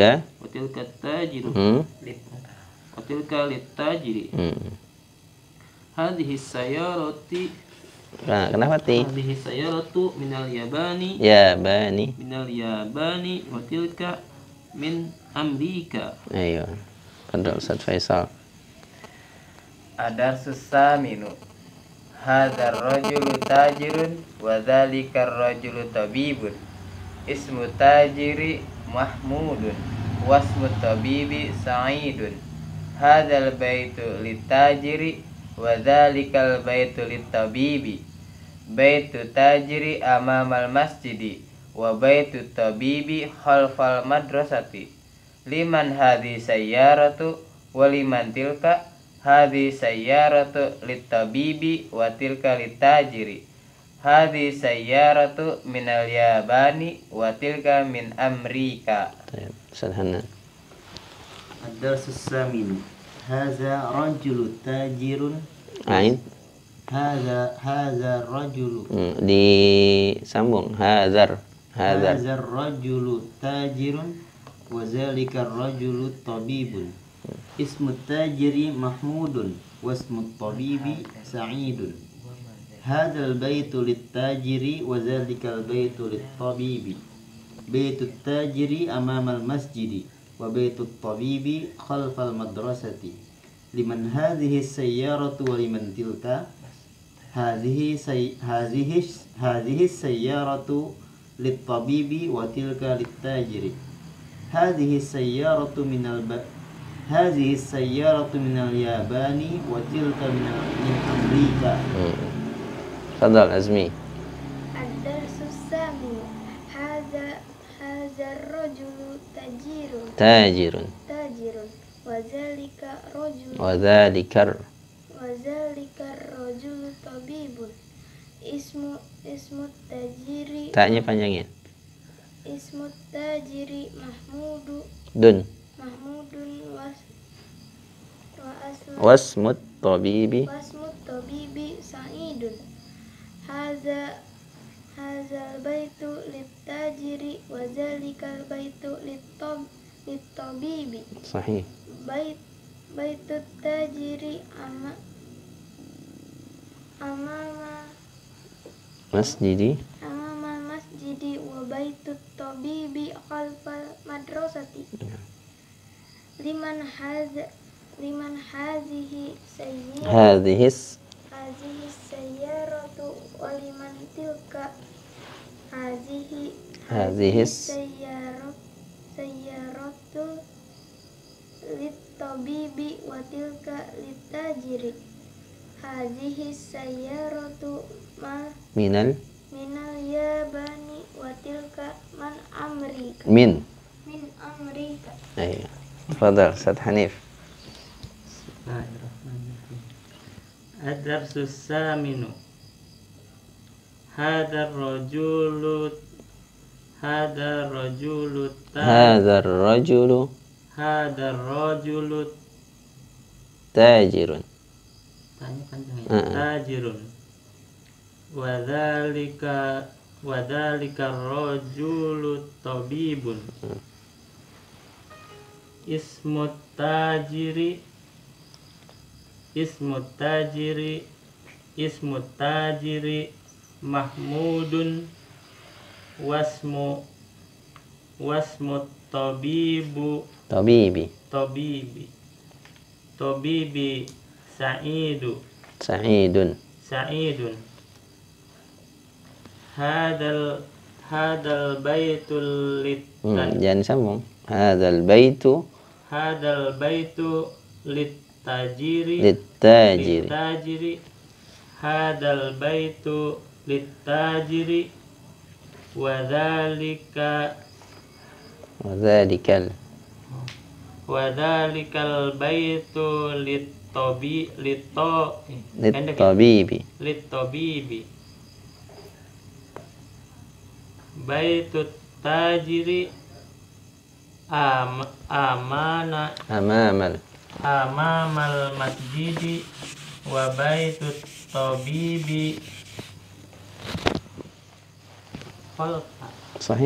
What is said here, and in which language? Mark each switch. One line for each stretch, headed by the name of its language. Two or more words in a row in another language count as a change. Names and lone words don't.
Arabic: التاجر وتلك للتاجر. هذه السيارة
Indonesian: Nah, kenapa ti?
Arabic: هذه السيارة من اليابان Yabani. وتلك من أمريكا.
Indonesian: Ayo. Padahal Ustaz Faisal.
Arabic: الدرس الثامن. هذا الرجل تاجر وذلك الرجل طبيب. اسم التاجر محمود واسم الطبيب سعيد. هذا البيت للتاجر وذلك البيت للطبيب. بيت التاجر أمام المسجد وبيت الطبيب خلف المدرسة. لمن هذه السيارة ولمن تلك. هذه السيارة للطبيب وتلك للتاجر. هذه السيارة من اليابان وتلك من أمريكا. Ustaz Hanan. الدرس الثامن. هذا الرجل تاجر. Ain. هذا الرجل.
Indonesian: Disambung. Hadzar.
Arabic: هذا الرجل تاجر وذلك الرجل طبيب. اسم التاجر محمود واسم الطبيب سعيد. هذا البيت للتاجر وذلك البيت للطبيب. بيت التاجر أمام المسجد وبيت الطبيب خلف المدرسة. لمن هذه السيارة ولمن تلك. هذه السيارة للطبيب وتلك للتاجر. هذه السيارة هذه السيارة من اليابان وتلك من أمريكا. Fadal Azmi. الدرس الثامن. هذا الرجل Tajirun. وذلك الرجل وذلك. الرجل طبيب. اسم التاجر
Indonesian: Taknya panjangin.
Arabic: اسم التاجر Dun. Mahmudun واسم الطبيب. واسم الطبيب سعيد. هذا البيت للتاجر وذلك البيت للطبيب. Sahih. بيت التاجر أمام Masjidi. المسجد وبيت الطبيب خلف المدرسة. لمن هذه Hadhis. السيارة ولمن تلك. Hadhis. السيارة للطبيب وتلك للتاجر. هذه السيارة Minal. من اليابان وتلك من أمريكا. Min. من أمريكا.
Indonesian: Ayo. Fadal Ustaz Hanif.
Arabic: الدرس الثامن. هذا الرجل هذا الرجل تاجر.
Indonesian: tanya panjangnya.
Arabic: Tajirun. وذلك الرجل طبيب. اسم التاجر محمود واسم الطبيب سعيد. هذا البيت
Indonesian: Jangan sambung.
Arabic: هذا البيت litajiri. هذا البيت للتاجر وذلك البيت للطبيب. بيت التاجر أمام المسجد وبيت الطبيب Sahih.